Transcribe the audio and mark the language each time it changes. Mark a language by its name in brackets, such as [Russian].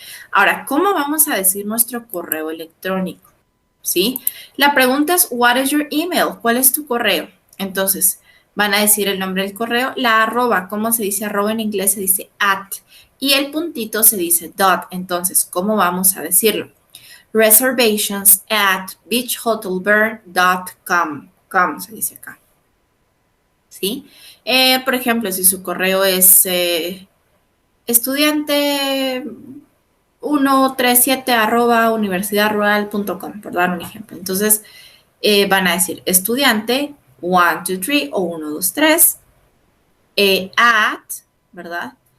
[Spanish] Ahora, ¿cómo vamos a decir nuestro correo electrónico? ¿Sí? La pregunta es, [English] what is your email? [Spanish] ¿Cuál es tu correo? Entonces, van a decir el nombre del correo, la arroba, ¿cómo se dice arroba en inglés? Se dice at. Y el puntito se dice dot. Entonces, ¿cómo vamos a decirlo? [English] Reservations at beachhotelburn.com. [Spanish] Com se dice acá. ¿Sí? Por ejemplo, si su correo es estudiante 137 universidadrural.com, por dar un ejemplo. Entonces, van a decir estudiante 123 o 123 at, ¿verdad?